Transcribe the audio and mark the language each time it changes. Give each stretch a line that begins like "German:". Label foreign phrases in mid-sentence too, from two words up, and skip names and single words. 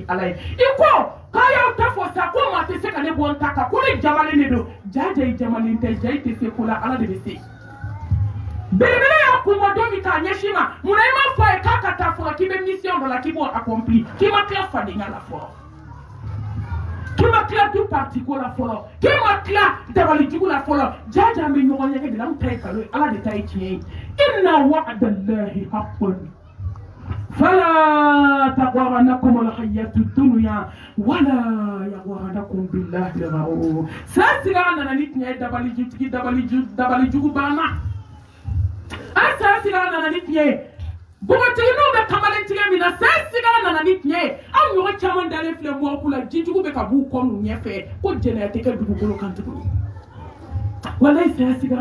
Bambara: ala ye i ko k'a y'aw ta fɔ sa ko maa tɛ se ka ne bɔ n ta kan ko ne jamalen de don ja i jamalen tɛ ja i tɛ se ko la ala de bɛ se belebele y'a kunbɔ don min k'a ɲɛsin ma munna i m'a fɔ a ye k'a ka taa fɔlɔ k'i bɛ mission dɔ la k'i b'o accompli k'i ma tila fadenya la fɔlɔ k'i ma tila
French: du parti
Bambara: ko la fɔlɔ k'i ma tila dabalijugu la fɔlɔ jaja an bɛ ɲɔgɔn ɲɛgɛn de la an ta ye nkalon ye ala de ta ye tiɲɛ ye
Arabic: إن وعد الله حق فلا تغرنكم الحياة الدنيا ولا يغرنكم بالله الغرور
Bambara: sa siga nana ni tiɲɛ ye dabalijugu banna an sa siga nana ni tiɲɛ ye bogotigininw bɛ kamalen tigɛ min na sa siga nana ni tiɲɛ ye an ɲɔgɔn caman dalen filɛ mɔku la jijugu bɛ ka b'u kɔ n'u ɲɛfɛ ko jɛnɛya tɛ kɛ dugukolo kan tuguni walayi sa siga